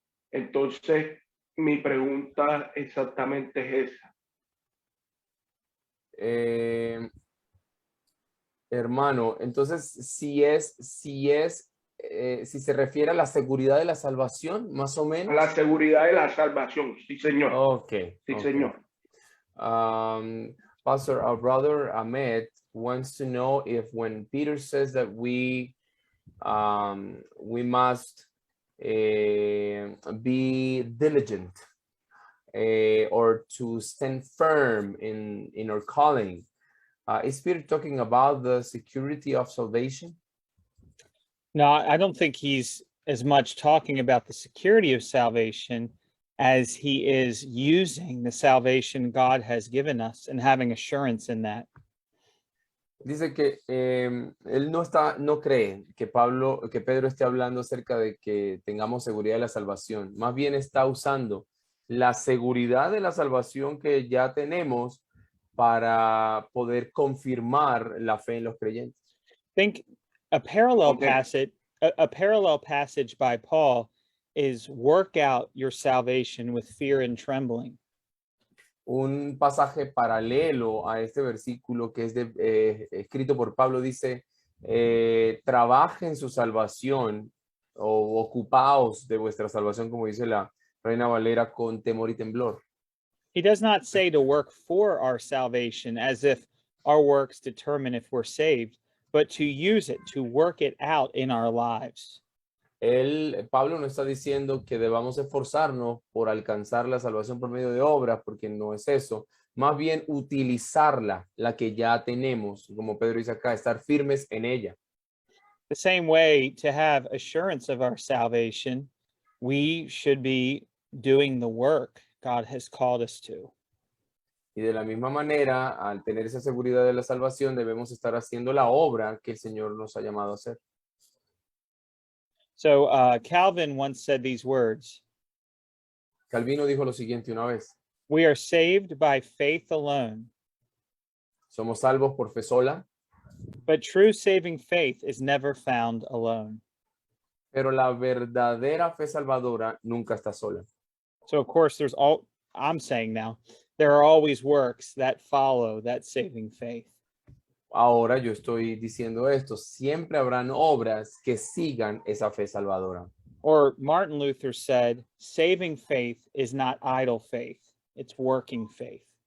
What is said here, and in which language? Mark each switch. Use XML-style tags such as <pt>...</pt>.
<es>Entonces, mi pregunta exactamente es esa. Hermano, entonces si se refiere a la seguridad de la salvación, más o menos. A la seguridad de la salvación, sí, señor. Okay. Sí, okay. señor.</es> <en>Pastor, our brother Ahmed wants to know if when Peter says that we must be diligent or to stand firm in our calling, is Peter talking about the security of salvation? No, I don't think he's as much talking about the security of salvation as he is using the salvation God has given us and having assurance in that.</en> <es>Dice que él no cree que Pedro esté hablando acerca de que tengamos seguridad de la salvación. Más bien está usando la seguridad de la salvación que ya tenemos para poder confirmar la fe en los creyentes.</es> <en>Think a parallel Okay. passage by Paul is work out your salvation with fear and trembling.</en> <es>Un pasaje paralelo a este versículo que es escrito por Pablo dice, trabajen su salvación o ocupaos de vuestra salvación, como dice la Reina Valera, con temor y temblor.</es> <en>He does not say to work for our salvation as if our works determine if we're saved, but to use it, to work it out in our lives.</en> <es>Pablo no está diciendo que debamos esforzarnos por alcanzar la salvación por medio de obras, porque no es eso. Más bien utilizarla, la que ya tenemos, como Pedro dice acá, estar firmes en ella.</es> <en>The same way, to have assurance of our salvation, we should be doing the work God has called us to.</en> <es>Y de la misma manera, al tener esa seguridad de la salvación, debemos estar haciendo la obra que el Señor nos ha llamado a hacer.</es> <en>So Calvin once said these words:</en> <es>Calvino dijo lo siguiente una vez:</es> <en>we are saved by faith alone,</en> <es>somos salvos por fe sola,</es> <en>but true saving faith is never found alone.</en> <es>pero la verdadera fe salvadora nunca está sola.</es> <en>So of course, I'm saying now, there are always works that follow that saving faith.</en> <es>Ahora yo estoy diciendo esto, siempre habrán obras que sigan esa fe salvadora.</es> <en>Or Martin Luther said, saving faith is not idle faith, it's working faith.</en>